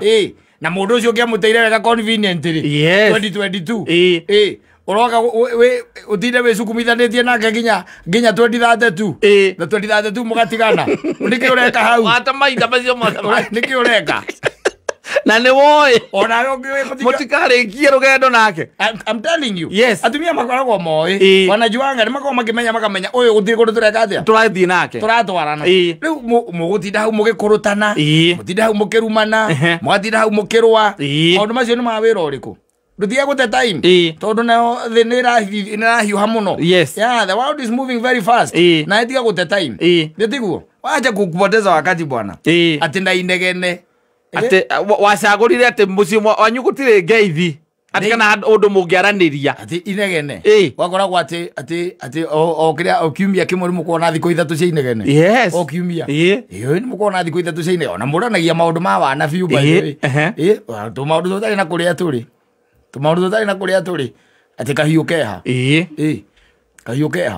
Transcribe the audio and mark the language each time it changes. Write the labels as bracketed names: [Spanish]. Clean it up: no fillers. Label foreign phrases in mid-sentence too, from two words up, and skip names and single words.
[Kikuyu] na mundu ucio ngiamuteire wega conveniently 2022 uroka we utinde we sukumithanĩtie nake nginya 2032 na 2032 mugatigana niki ureka hau wata maitha macio mothe niki ureka na nĩ woĩ ona ũngĩ mũtikarĩkie rũgendo nake. [English] I'm telling you, yes, [Kikuyu] atumia makoragwo moĩ wanajuanga nĩ makoragwo makĩmenya makamenya ũyũ gũtirĩ kũndũ tũreka atĩa tũrathiĩ nake tũratwarana. Rĩu mũgũtinda hau mũgĩkũrũtana, mũtinda hau mũkĩrumana, mũgatinda hau mũkĩrũa, maũndũ macio nĩ ma wĩra ũrĩkũ? Ndutia gũte time tondu nayo thĩ nĩ ĩrahiũha mũno. Yeah, the world is moving very fast na ĩtiga gũte time. Ndĩtiguo [Swahili] wacha kupoteza wakati bwana [Kikuyu] ati na inegene ati wacagũrire ati mũciĩ wanyu gũtirĩ ngeithi ati kana ũndũ mũngĩaranĩria ati inegene wakoragwo ati o kĩrĩa o kiumia kĩmwe mũkorwo na thikũ ithatũ cia inegene. Yes, o kiumia nĩ mũkorwo na thikũ ithatũ cia inegene ona mũranagia maũndũ ma wana biũ maũndũ tũtarĩ na kũrĩa tũrĩ tumaundu tutari na kuria turi ati kahiu keha kahiu keha